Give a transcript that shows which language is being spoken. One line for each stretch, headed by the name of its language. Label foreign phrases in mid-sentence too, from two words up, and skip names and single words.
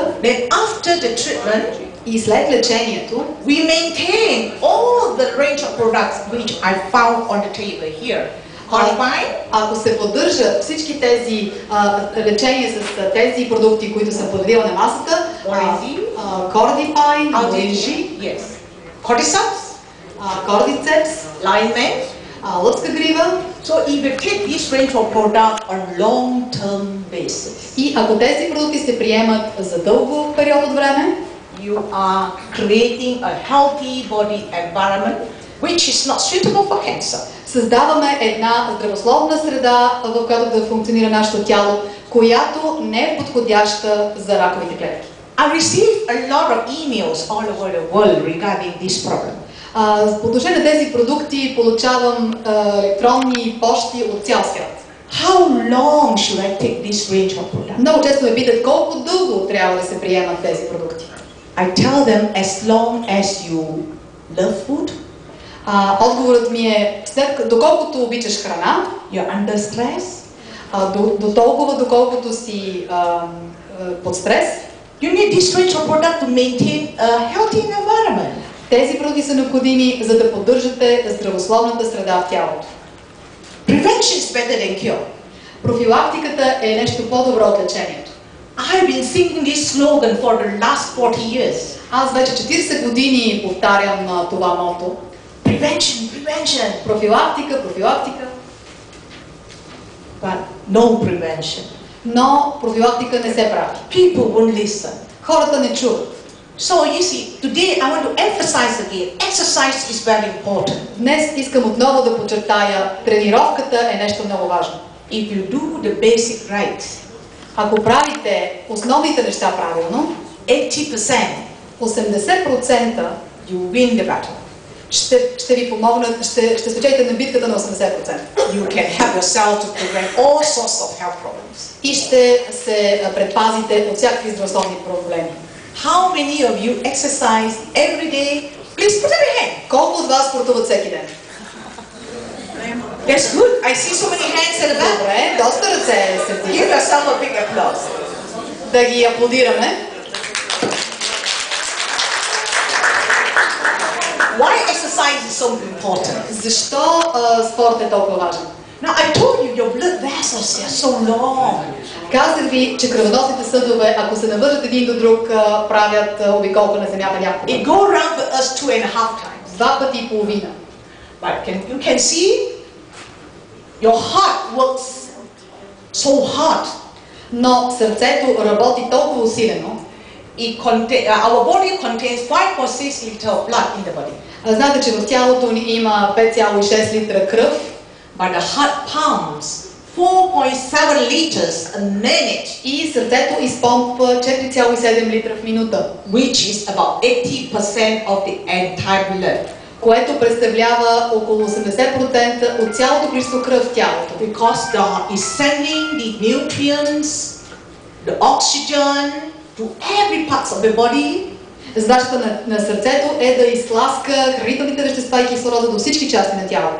English: Then after the treatment,
Bulgarian: и след лечението,
English: we maintain all the range of products which I found on the table here.
Bulgarian: Ако се поддържат всички тези лечения с тези продукти, които съм подредила на масата,
English: Cordyfine, yes, Cordyceps, Cordyceps, Lineman,
Bulgarian: лъвска грива.
English: So if you take this range of product on long-term basis,
Bulgarian: и ако тези продукти се приемат за дълго период от време,
English: you you are creating a healthy body environment which is not suitable for cancer.
Bulgarian: Създаваме една здравословна среда, в която да функционира нашето тяло, която не е подходяща за раковите клетки.
English: I receive a lot of emails all over the world regarding this problem.
Bulgarian: По отношение на тези продукти получавам електронни пощи от цял свят.
English: How long should I take this range of products?
Bulgarian: Много често ме питат колко дълго трябва да се приемат тези продукти.
English: I tell them as long as you love food,
Bulgarian: Отговорът ми е, доколкото обичаш храна,
English: you're under stress,
Bulgarian: до толкова, доколкото си под стрес,
English: you need this range of product to maintain a healthy environment.
Bulgarian: Тези продукти са необходими, за да поддържате здравословната среда в тялото.
English: Prevention is better than cure.
Bulgarian: Профилактиката е нещо по-добро от лечението.
English: I've been singing this slogan for the last 40 years.
Bulgarian: Аз вече 40 години повтарям това мото.
English: Prevention, prevention.
Bulgarian: Профилактика, профилактика.
English: But no prevention.
Bulgarian: Но профилактика не се прави.
English: People won't listen.
Bulgarian: Хората не чуват.
English: So you see, today I want to emphasize again, exercise is very important.
Bulgarian: Днес искам отново да подчертая, тренировката е нещо много важно.
English: If you do the basic right,
Bulgarian: ако правите основните неща правилно, 80% 80%
English: you win the battle.
Bulgarian: ще ви помогнат, ще спечелите на битката на 80%.
English: You can help yourself to prevent all sorts of health problems.
Bulgarian: И ще се предпазите от всякакви здравословни проблеми.
English: How many of you exercise every day? Please put up your hand.
Bulgarian: Колко от вас спортуват всеки ден?
English: That's good. I see so many hands at the back.
Bulgarian: Добре, доста ръце се
English: Give
Bulgarian: вдигат.
English: yourself a big applause.
Bulgarian: Да ги аплодираме.
English: Why exercise is so important?
Bulgarian: Защо спорт е толкова важен?
English: Now I told you your blood vessels are so long.
Bulgarian: Казах ви, че кръвоносните съдове, ако се навържат един до друг, правят обиколка на земята няколко
English: It
Bulgarian: пъти.
English: go around with us 2.5 times.
Bulgarian: 2 пъти и половина.
English: But you can see your heart works so hard.
Bulgarian: Но сърцето работи толкова усилено.
English: Our body contains 5.6 liters of blood in the body.
Bulgarian: Знаете, че в тялото ни има 5,6 литра кръв.
English: But the heart pumps 4.7 liters a minute,
Bulgarian: И сърцето изпомпва 4,7 литра в минута,
English: which is about 80% of the entire blood.
Bulgarian: което представлява около 80% от цялото количество кръв в тялото.
English: Because the heart is sending the nutrients, the oxygen to every part of the body.
Bulgarian: Задачата на сърцето е да изтласка хранителните вещества и кислорода до всички части на тялото,